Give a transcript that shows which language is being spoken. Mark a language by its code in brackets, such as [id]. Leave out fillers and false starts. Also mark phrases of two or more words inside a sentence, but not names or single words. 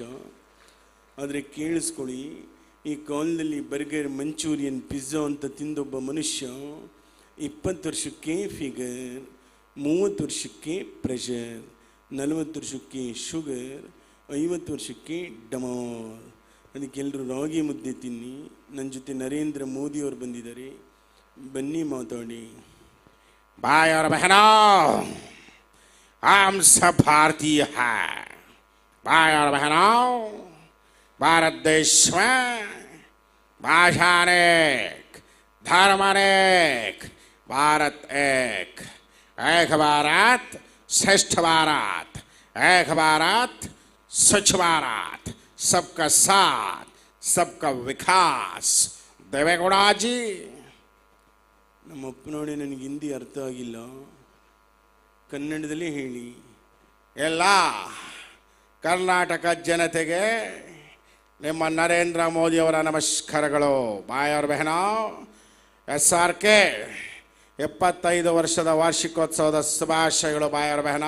[kn] ಆದರೆ ಕೇಳಿಸ್ಕೊಳ್ಳಿ, ಈ ಕಾಲದಲ್ಲಿ ಬರ್ಗರ್, ಮಂಚೂರಿಯನ್, ಪಿಜ್ಜಾ ಅಂತ ತಿಂದೊಬ್ಬ ಮನುಷ್ಯ 20 ವರ್ಷಕ್ಕೆ ಫಿಗರ್, 30 ವರ್ಷಕ್ಕೆ ಪ್ರೆಷರ್, 40 ವರ್ಷಕ್ಕೆ ಶುಗರ್, 50 ವರ್ಷಕ್ಕೆ ಡಮಾರ್. ಅದಕ್ಕೆಲ್ಲರೂ ರಾಗಿ ಮುದ್ದೆ ತಿನ್ನಿ. ನನ್ನ ಜೊತೆ ನರೇಂದ್ರ ಮೋದಿಯವರು ಬಂದಿದ್ದಾರೆ, ಬನ್ನಿ ಮಾತಾಡಿ. [hi] भाई और बहनों, हम सब भारतीय हैं. भाई और बहनों, भारत देश में भाषा अनेक, धर्म अनेक, भारत एक. एक भारत श्रेष्ठ भारत, एक भारत स्वच्छ भारत, सबका साथ, सबका विकास. देवेगौड़ा जी. [kn] ನಮ್ಮಪ್ಪ ನೋಡಿ, ನನಗೆ ಹಿಂದಿ ಅರ್ಥ ಆಗಿಲ್ಲ, ಕನ್ನಡದಲ್ಲಿ ಹೇಳಿ. ಎಲ್ಲ ಕರ್ನಾಟಕ ಜನತೆಗೆ ನಿಮ್ಮ ನರೇಂದ್ರ ಮೋದಿಯವರ ನಮಸ್ಕಾರಗಳು. [hi] भाई और बहन, [kn] SRK 75 ವರ್ಷದ ವಾರ್ಷಿಕೋತ್ಸವದ ಶುಭಾಶಯಗಳು. [hi] भाई और बहन,